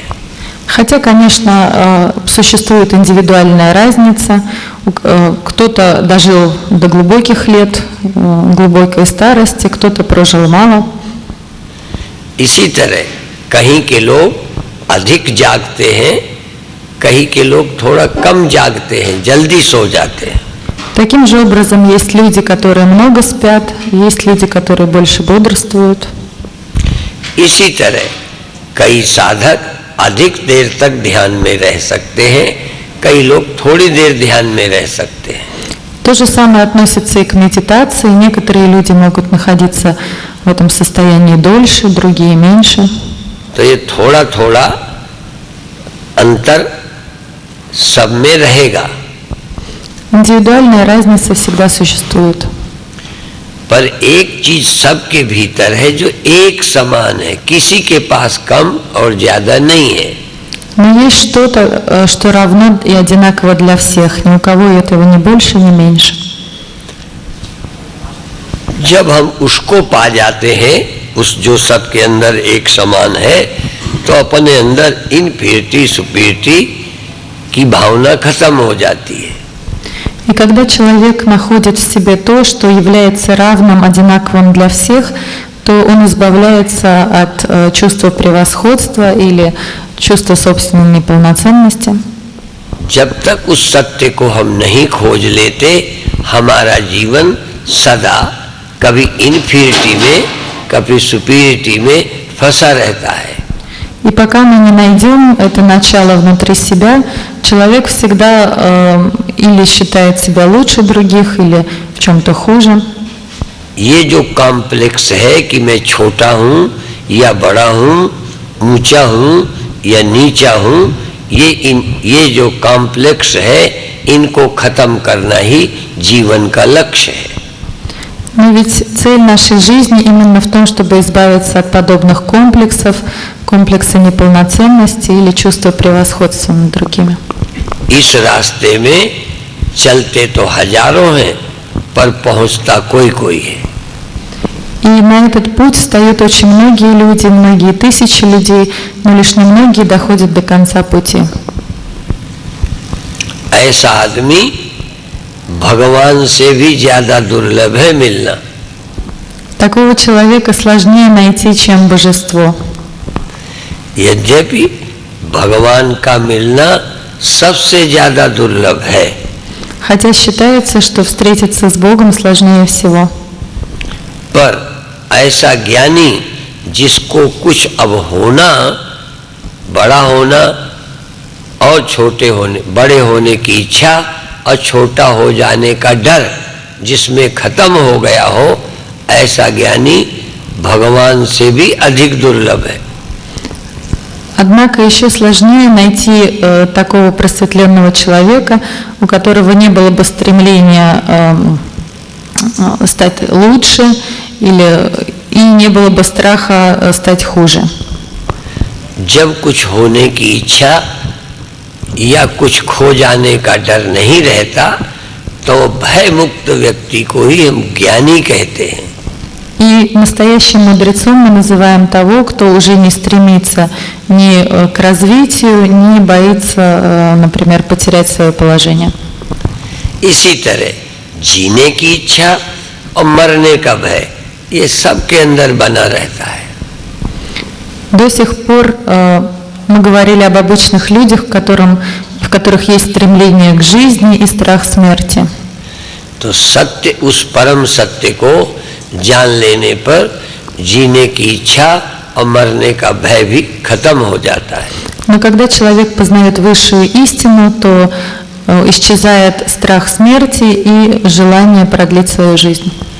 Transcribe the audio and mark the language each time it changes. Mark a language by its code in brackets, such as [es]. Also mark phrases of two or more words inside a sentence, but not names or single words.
[ru] Хотя, конечно, существует индивидуальная разница. Кто-то дожил до глубоких лет, глубокой старости, кто-то прожил мало. [hi] इसी तरह कहीं के लोग अधिक जागते हैं, कहीं के लोग थोड़ा कम जागते हैं, जल्दी सो जाते हैं. [ru] Таким же образом есть люди, которые много спят, есть люди, которые больше бодрствуют. [hi] इसी तरह कई साधक अधिक देर तक ध्यान में रह सकते हैं, कई लोग थोड़ी देर ध्यान में रह सकते हैं. [ru] То же самое относится и к медитации. Некоторые люди могут находиться в этом состоянии дольше, другие меньше. [hi] तो ये थोड़ा थोड़ा अंतर सब में रहेगा. [ru] Индивидуальная разница всегда существует. [hi] पर एक चीज सबके भीतर है जो एक समान है, किसी के पास कम और ज्यादा नहीं है. [ru] Но есть что-то, что равно и одинаково для всех. Ни у кого этого ни больше, ни меньше. [hi] जब हम उसको पा जाते हैं, उस जो सबके अंदर एक समान है, तो अपने अंदर [en] inferiority superiority [hi] की भावना खत्म हो जाती है. [ru] И когда человек находит в себе то, что является равным, одинаковым для всех, то он избавляется от чувства превосходства или чувства собственной неполноценности. [hi] जब तक उस सत्य को हम नहीं खोज लेते, हमारा जीवन सदा कभी इन्फीरिटी में, कभी सुपीरिटी में फंसा रहता है. [ru] И пока мы не найдем это начало внутри себя, человек всегда или считает себя лучше других, или в чем-то хуже. [hi] ये जो कॉम्प्लेक्स है कि मैं छोटा हूँ या बड़ा हूँ, ऊंचा हूँ या नीचा हूँ, ये जो कॉम्प्लेक्स है, इनको खत्म करना ही जीवन का लक्ष्य है. [ru] Но ведь цель нашей жизни именно в том, чтобы избавиться от подобных комплексов, комплекса неполноценности или чувства превосходства над другими. [hi] इस रास्ते में चलते तो हजारों हैं, पर पहुंचता कोई है. [ru] И на этот путь встают очень многие люди, многие тысячи людей, но лишь немногие доходят до конца пути. [hi] ऐसा आदमी भगवान से भी ज्यादा दुर्लभ है मिलना. [ru] Такого человека сложнее найти, чем божество. [hi] यद्यपि भगवान का मिलना सबसे ज्यादा दुर्लभ है. [ru] Хотя считается, что встретиться с Богом сложнее всего. [hi] पर ऐसा ज्ञानी जिसको कुछ अब होना, बड़ा होना और छोटे होने, बड़े होने की इच्छा और छोटा हो जाने का डर जिसमें खत्म हो गया हो, ऐसा ज्ञानी भगवान से भी अधिक दुर्लभ है. [ru] Однако еще сложнее найти такого просветленного человека, у которого не было бы стремления стать лучше и не было бы страха стать хуже. [hi] जब कुछ होने की इच्छा या कुछ खो जाने का डर नहीं रहता, तो भय मुक्त व्यक्ति को ही हम ज्ञानी कहते हैं. [ru] И настоящим мудрецом мы называем того, кто уже не стремится ни к развитию, ни боится, например, потерять свое положение. [hi] इसी तरह जीने की इच्छा और मरने का भय, ये सबके अंदर बना रहता है. [ru] До сих пор мы говорили об обычных людях, в которых есть стремление к жизни и страх смерти. [hi] तो सत्य, उस परम सत्य को जान लेने पर जीने की इच्छा और मरने का भय भी खत्म हो जाता है. [ru] Но когда человек познает высшую истину, то исчезает страх смерти и желание продлить свою жизнь.